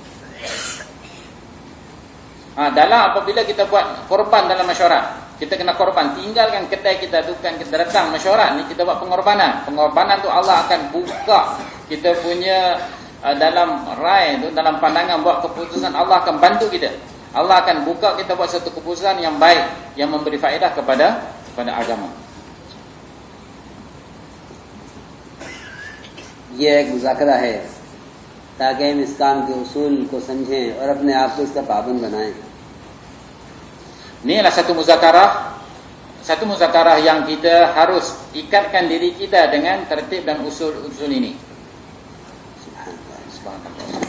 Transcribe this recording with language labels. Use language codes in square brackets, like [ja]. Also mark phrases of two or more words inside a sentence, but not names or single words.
[ms] Dalam apabila kita buat korban dalam mesyuarat, kita kena korban, tinggalkan kedai kita, bukan kita datang mesyuarat ni, kita buat pengorbanan. Pengorbanan tu Allah akan buka kita punya dalam rai tu, dalam pandangan buat keputusan, Allah akan bantu kita. Allah akan buka kita buat satu keputusan yang baik, yang memberi faedah kepada agama. [ur] یہ ایک مذاکرہ ہے تاکہ ہم اس کام کے اصول کو سمجھیں اور اپنے آپ کو اس کا پابند بنائیں. [ms] Ini adalah satu muzakarah yang kita harus ikatkan diri kita dengan tertib dan usul-usul ini. Subhanallah.